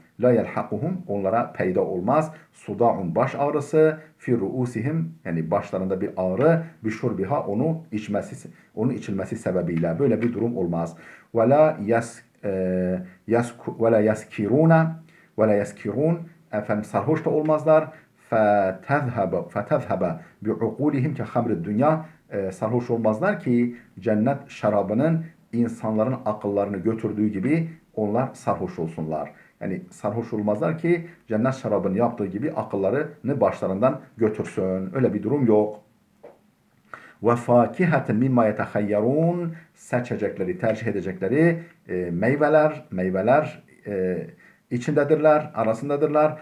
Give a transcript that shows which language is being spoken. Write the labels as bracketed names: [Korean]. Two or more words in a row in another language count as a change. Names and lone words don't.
[Arabic] لا يلحقهم, [Turkish] onlara peyda olmaz. Suda'un, baş ağrısı, [Arabic] في رؤوسهم, [Turkish] yani başlarında bir ağrı, [Arabic] بشربها, [Turkish] onun içilmesi sebebiyle böyle bir durum olmaz. [Arabic] ولا يسكرون ولا يسكرون, [Turkish] efendim sarhoş da olmazlar. [Arabic] فَتَذْهَبَ بِعُقُولِهِمْ كَخَمْرِ الدُّنْيَا. [Turkish] Sarhoş olmazlar ki cennet şarabının insanların akıllarını götürdüğü gibi onlar sarhoş olsunlar. Yani sarhoş olmazlar ki cennet şarabının yaptığı gibi akıllarını başlarından götürsün. Öyle bir durum yok. [Arabic] وفاكهة مما يتخيرون, [Turkish] seçecekleri, tercih edecekleri meyveler içindedirler, arasındadırlar.